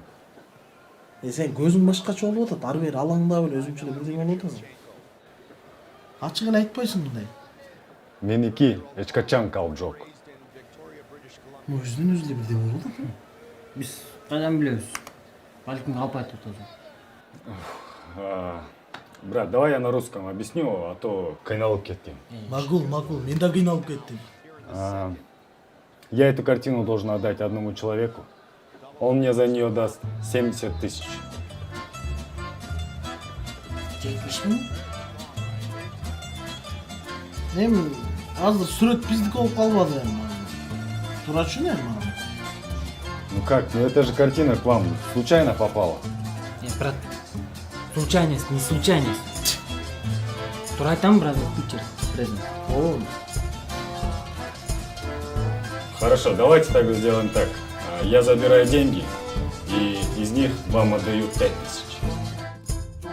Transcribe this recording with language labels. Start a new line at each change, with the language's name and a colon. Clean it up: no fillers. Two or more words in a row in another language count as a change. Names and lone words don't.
Kyrgyz: Сен көзүң башкача болуп атат. Ары бери алаңдап эле өзүңчө эле бирдеме болуп атасың. Ачык эле айтпайсың мындай. Меники эч качан калп жок. Өзүнүн өзү эле бирдеме болуп атат. Биз кайдан билебиз? Балким калп айтып атат.
Russian: Брат, давай я на русском объясню, а то
Kyrgyz: кыйналып кеттим. Макул, мен да кыйналып кеттим.
Russian: Я эту картину должен отдать одному человеку. Он мне за нее даст 70 000. 70 000?
Kyrgyz: Эми азыр сүрөт биздики болуп калбады эми. Турачу эми.
Russian: Ну как, ну это же картина к вам случайно попала. Брат, случайность, не случайность.
Kyrgyz: Тура айтам, брат, Питер, презент.
Russian: Хорошо, давайте тогда сделаем так. Я забираю деньги, и из них вам отдаю 5 000.